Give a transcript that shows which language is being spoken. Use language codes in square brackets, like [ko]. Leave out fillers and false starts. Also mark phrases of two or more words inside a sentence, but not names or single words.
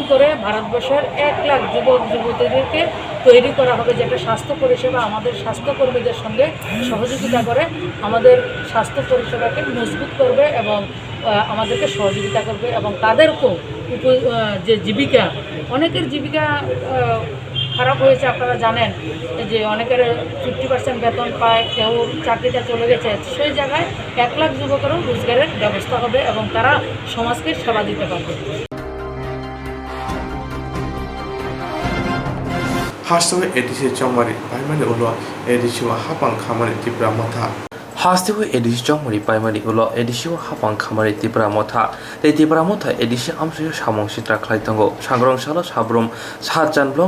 [bn] করে ভারতবর্ষের 1 লাখ যুবতীদেরকে তৈরি করা হবে যেটা স্বাস্থ্য পরিষেবা আমাদের স্বাস্থ্যকর্মীদের সঙ্গে সহযোগিতা করে আমাদের স্বাস্থ্য পরিষেবাকে মজবুত করবে এবং আমাদেরকে সহযোগিতা করবে এবং তাদেরকেও যে জীবিকা অনেকের জীবিকা খারাপ হয়েছে আপনারা জানেন যে অনেকের 50% বেতন পায় কেউ চাকরিটা চলে গেছে সেই জায়গায় 1 লাখ যুবকেরও রোজগারের ব্যবস্থা হবে এবং তারা সমাজকে সেবা দিতে পারবে [trp] Hastwe edisi chongmari paimani ulo edisi wa hapang khamani tipra motha Hastiwe edisi chongmari paimani ulo edisi wa hapang khamari tipra motha tei tipra motha edisi amsyo samong sitra khlaitango sangrong salo sabrum sajan blong